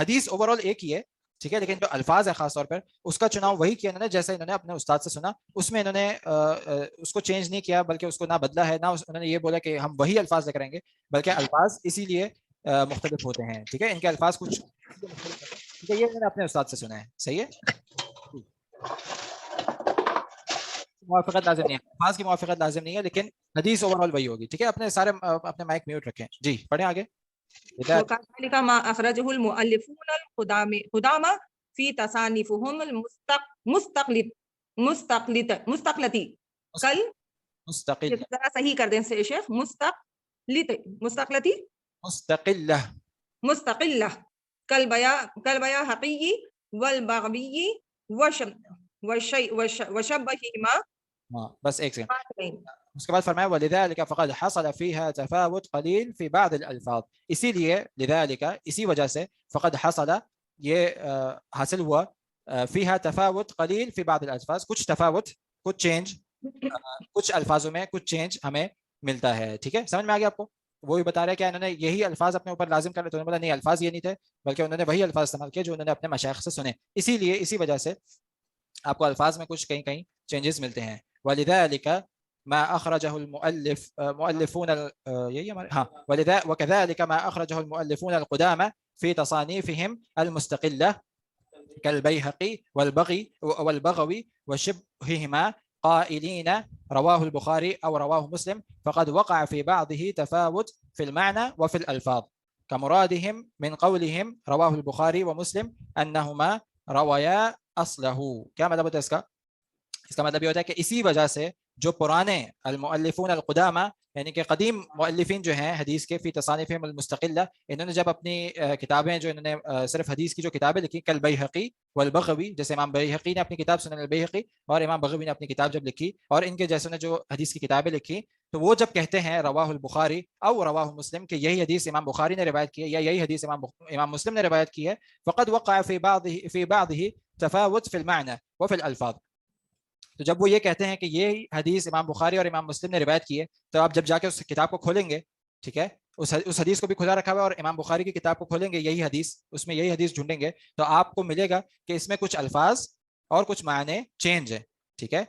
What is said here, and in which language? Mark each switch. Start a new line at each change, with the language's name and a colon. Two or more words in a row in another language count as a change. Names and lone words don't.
Hindi: हदीस ओवरऑल एक ही है, ठीक है, लेकिन जो अल्फाज है खास तौर पर उसका चुनाव वही किया इन्होंने जैसे इन्होंने अपने उस्ताद से सुना, उसमें इन्होंने उसको चेंज नहीं किया, बल्कि उसको ना बदला है, ना उन्होंने ये बोला कि हम वही अल्फाज लेकर आएंगे, बल्कि अल्फाज इसीलिए मुख्तलिफ होते हैं, ठीक है, इनके अल्फाज कुछ, ठीक है, ये मैंने अपने उस्ताद से सुना है, सही है। मुवाफ़क़त लाज़िम नहीं है, अल्फाज की मुवाफ़क़त लाज़िम नहीं है, लेकिन हदीस ओवरऑल वही होगी, ठीक है। अपने सारे अपने माइक म्यूट रखें जी, पढ़ें आगे।
Arabic: وكذلك ما أخرجه المؤلفون القدامى في تصانيفهم مستقلة كال
Hindi: जरा सही कर दें से शेख,
Arabic: مستقلة كالبيهقي والبغوي وشبههما.
Hindi: बस एक सेकंड, उसके बाद फरमाया
Arabic: ولذلك فقد حصل فيها تفاوت قليل في بعض الألفاظ,
Hindi: इसीलिए लिज़ालिका इसी वजह से
Arabic: فقد حصل
Hindi: ये हासिल हुआ
Arabic: فيها تفاوت قليل في بعض الألفاظ,
Hindi: कुछ तफ़ावुत, कुछ चेंज, कुछ अल्फाजों में कुछ चेंज हमें मिलता है, ठीक है, समझ में आ गया आपको? वो भी बता रहे हैं कि इन्होंने यही अल्फाज अपने ऊपर लाजिम कर रहे, तो उन्होंने बोला नहीं, अल्फाज ये नहीं थे, बल्कि उन्होंने वही अल्फाज इस्तेमाल किए जो उन्होंने अपने मशाइख से सुने, इसीलिए इसी वजह से आपको अल्फाज में कुछ कहीं कहीं चेंजेस मिलते हैं।
Arabic: ولذلك ما أخرجه المؤلفون
Hindi: यही हमारे, हाँ,
Arabic: وكذلك ما أخرجه المؤلفون القدامى في تصانيفهم المستقلة كالبيهقي والبغوي وشبههما قائلين رواه البخاري أو رواه مسلم فقد وقع في بعضه تفاوت في المعنى وفي الألفاظ كمرادهم من قولهم رواه البخاري ومسلم أنهما رويا أصله.
Hindi: क्या मतलब होता है इसका? इसका मतलब ये होता है कि इसी वजह से जो पुराने
Arabic: المؤلفون القدامى
Hindi: यानी कि कदीम मुअल्लिफ़ीन जो हैं हदीस के
Arabic: في تصانيفهم المستقلة,
Hindi: इन्होंने जब अपनी किताबें जो इन्होंने सिर्फ हदीस की जो किताबें लिखी,
Arabic: كالبيهقي والبغوي,
Hindi: जैसे इमाम बैहक़ी ने अपनी किताब सुनन अल-बैहक़ी और इमाम बग़वी ने अपनी किताब जब लिखी, और इनके जैसों ने जो हदीस की किताबें लिखी, तो वो जब कहते हैं
Arabic: رواه البخاري
Hindi: और
Arabic: رواه مسلم
Hindi: कि यही हदीस इमाम बुखारी ने रिवायत की है या यही हदीस इमाम मुस्लिम ने रिवायत की है,
Arabic: فقد وقع في بعضه تفاوت في المعنى وفي الألفاظ,
Hindi: तो जब वो ये कहते हैं कि ये हदीस इमाम बुखारी और इमाम मुस्लिम ने रिवायत की है, तो आप जब जाके उस किताब को खोलेंगे, ठीक है, उस हदीस को भी खुला रखा हुआ है और इमाम बुखारी की किताब को खोलेंगे, यही हदीस, उसमें यही हदीस ढूंढेंगे, तो आपको मिलेगा कि इसमें कुछ अल्फाज और कुछ मायने चेंज है, ठीक है।